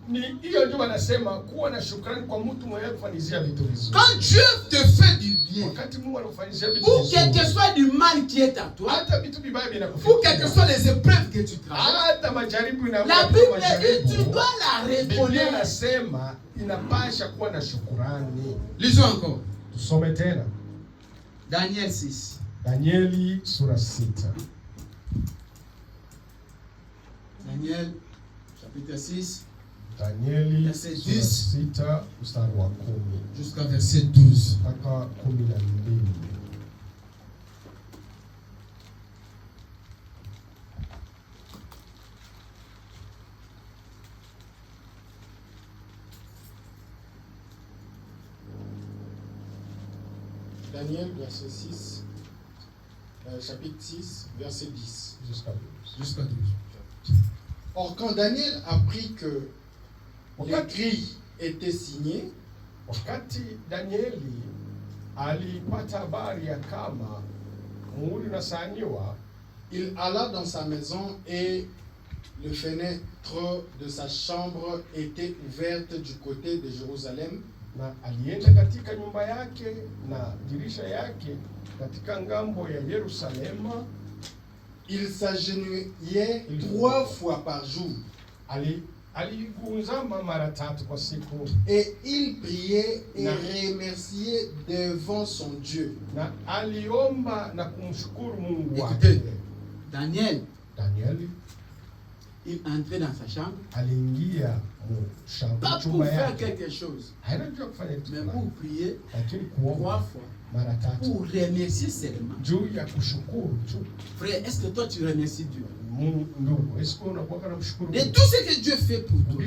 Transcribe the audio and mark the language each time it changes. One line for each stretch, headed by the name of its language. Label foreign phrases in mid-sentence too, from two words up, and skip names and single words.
French: Quand Dieu te fait du bien, ou quel que soit du mal qui est à toi, ou quelles que soient les épreuves que tu traverses, la Bible dit tu dois la reconnaître. Lisons encore. Daniel 6.
Swahili: Danieli sura 6.
French: Daniel chapitre 6.
Swahili: Danieli
French: verset
Swahili: sura 6 mstari wa 10
French: jusqu'à verset 12.
Swahili: mpaka 12.
French: Daniel, verset 6, chapitre 6, verset 10. Jusqu'à 12. Or, quand Daniel apprit que l'écrit était signé,
Swahili: wakati Danieli alipata habari ya kama muhuri unasainiwa,
French: il alla dans sa maison et le fenêtre de sa chambre était ouverte du côté de Jérusalem.
Swahili: Na alienda katika nyumba yake na dirisha yake katika ngambo ya Yerusalema.
French: Il s'agenouillait 3 fois par jour.
Swahili: Aligunzama mara 3 kwa siku.
French: Et il priait et remerciait devant son Dieu.
Swahili: Na aliomba na kumshukuru Mungu wake.
French: Écoutez, Daniel, il entrait dans sa chambre.
Swahili: Aliingia
French: pas pour faire quelque chose, mais pour prier 3 fois pour remercier seulement. Frère, est-ce que toi tu remercies Dieu de tout ce que Dieu fait pour toi?